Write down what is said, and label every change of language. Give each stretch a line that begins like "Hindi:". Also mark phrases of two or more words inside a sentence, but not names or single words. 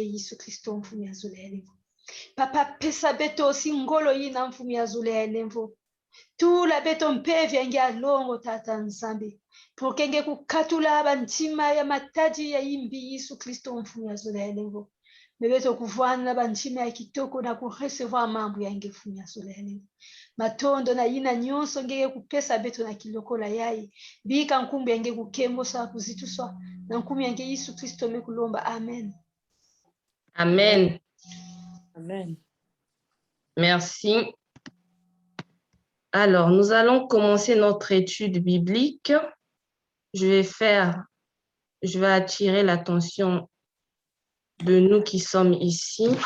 Kituba (Democratic Republic of Congo): Yesu Kristo mfumo ya zole ya lemvo papa pesa beto singolo ina mfumo ya zole ya lemvo tula beto mpevi yange alongo tata nzambi porque nge kukatula bantima ya mataji ya imbi Yesu Kristo mfumo ya zole ya lemvo mebeto kuvana bantima ya kitoko na kurecevoir mambo yange mfumo ya zole ya lemvo matondo na ina nyonso ngeke kupesa beto na kilokola yai bika nkumbi yange kukembosa kuzituswa na nkumbi yange Yesu Kristo mekulomba amen. Amen. Amen.
French: Merci. Alors, nous allons commencer notre étude biblique. Je vais attirer l'attention de nous qui sommes ici.